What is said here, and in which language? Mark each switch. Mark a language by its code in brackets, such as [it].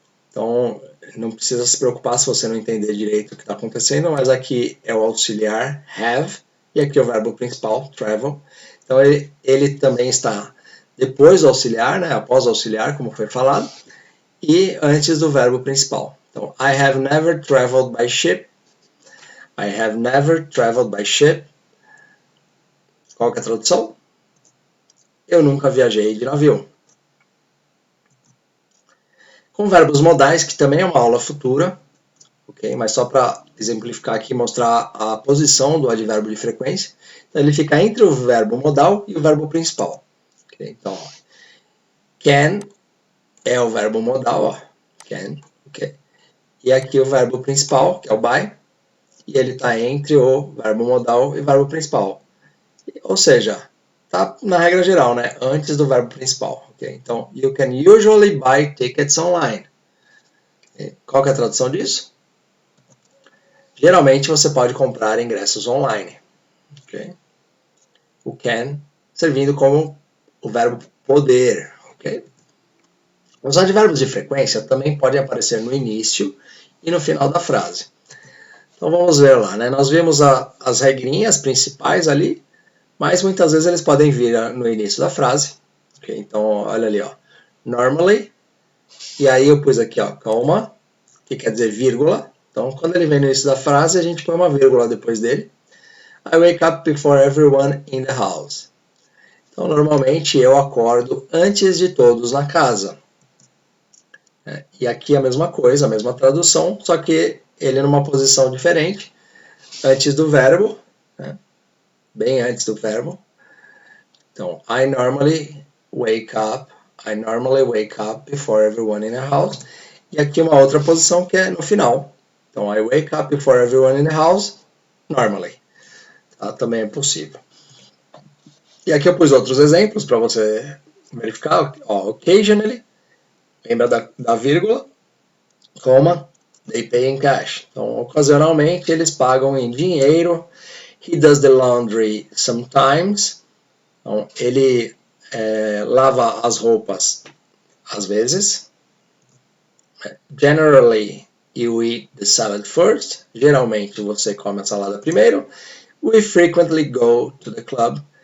[pt] Então, não precisa se preocupar se você não entender direito o que está acontecendo, mas aqui é o auxiliar have, e aqui é o verbo principal, travel. Então, ele também está depois do auxiliar, né? Após o auxiliar, como foi falado, e antes do verbo principal. [en] Então, I have never traveled by ship. I have never traveled by ship. [pt] Qual que é a tradução? Eu nunca viajei de navio. Com verbos modais, que também é uma aula futura, ok? Mas só para exemplificar aqui, mostrar a posição do advérbio de frequência. Então, ele fica entre o verbo modal e o verbo principal. Okay? Então, ó, can é o verbo modal, ó, can, ok? E aqui o verbo principal, que é o by, e ele está entre o verbo modal e o verbo principal. Ou seja, tá na regra geral, né? Antes do verbo principal. Okay? [en] Então, you can usually buy tickets online. [pt] Qual que é a tradução disso? Geralmente você pode comprar ingressos online. Okay? O can servindo como o verbo poder. Okay? Os advérbios de frequência também podem aparecer no início e no final da frase. Então vamos ver lá, né? Nós vimos as regrinhas principais ali, mas muitas vezes eles podem vir no início da frase. Okay? Então olha ali, ó. Normally, e aí eu pus aqui, ó, comma, que quer dizer vírgula. Então quando ele vem no início da frase, a gente põe uma vírgula depois dele. [en] I wake up before everyone in the house. [pt] Então normalmente eu acordo antes de todos na casa. E aqui a mesma coisa, a mesma tradução, só que ele numa posição diferente, antes do verbo, né? Bem antes do verbo. [en] Então, I normally wake up before everyone in the house. [pt] E aqui uma outra posição que é no final. [en] Então, I wake up before everyone in the house, normally. [pt] Tá? Também é possível. E aqui eu pus outros exemplos para você verificar. Ó, occasionally, lembra da vírgula, comma, [en] they pay in cash. [pt] Então, ocasionalmente, eles pagam em dinheiro. [en] He does the laundry sometimes. [pt] Então, ele lava as roupas às vezes. [en] Generally, you eat the salad first. [pt] Geralmente, você come a salada primeiro. [en] We frequently go to the club.